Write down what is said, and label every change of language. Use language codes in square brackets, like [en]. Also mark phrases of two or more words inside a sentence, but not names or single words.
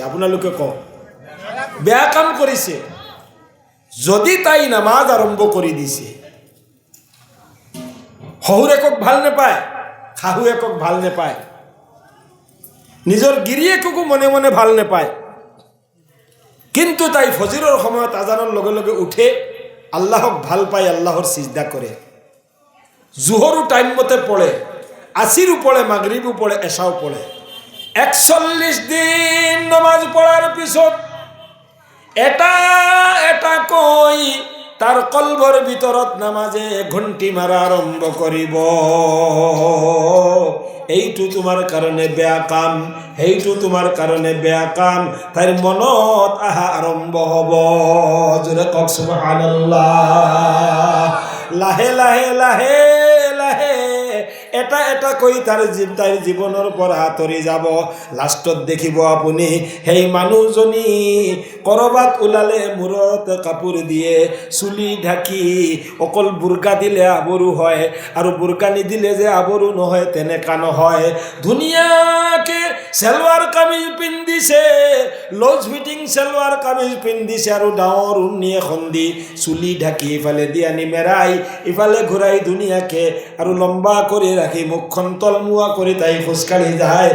[as] আপোনালোকে কওক। বেয়া কাম কৰিছে। যদি তাই নামাজ আৰম্ভ কৰি দিছে, শহুৰেকক ভাল নাপায়, শাহুৱেকক ভাল নাপায়, নিজৰ গিৰিয়েককো মনে মনে ভাল নাপায়, কিন্তু তাই ফজৰৰ সময়ত আজানৰ লগে লগে উঠে, আল্লাহক ভাল পায়, আল্লাহৰ সিজদা কৰে, জোহৰো টাইম মতে পড়ে, আসিরও পড়ে, মাগরিবও পড়ে, এশাও পড়ে, 41 দিন নামাজ পড়ার পিছত এটা এটা কই তার কলবর ভিতরত নামাজে ঘন্টি মারা আরম্ভ করিব, এইটো তোমার কারণে বেয়া কাম, এইটো তোমার কারণে বেয়া কাম, তার মনত আহা আরম্ভ হব। জোরে কক সুবহানাল্লাহ। লাহে লাহে লাহে লাহে এটা এটা কই তার জীবনের পৰা আঁতৰি যাব। লাষ্টত দেখিব আপুনি সেই মানুহজনী কৰবাত ওলালে মূৰত কাপোৰ দিয়ে, চুলি ঢাকি, অকল বুৰকা দিলে আবৰু হয়, আৰু বুৰকা নিদিলে যে আবৰু নহয় তেনেকা নহয়। ধুনীয়াকে চেলৱাৰ কামিজ পিন্ধিছে, লজ ফিটিং চেলৱাৰ কামিজ পিন্ধিছে, আৰু ডাঙৰ উন্নি এখন দি চুলি ঢাকি ইফালে দি আনি মেৰাই ইফালে ঘূৰাই ধুনীয়াকে আৰু লম্বা কৰি রাখি মুখখন তলমুৱা কৰি তাই খোজকাঢ়ি যায়।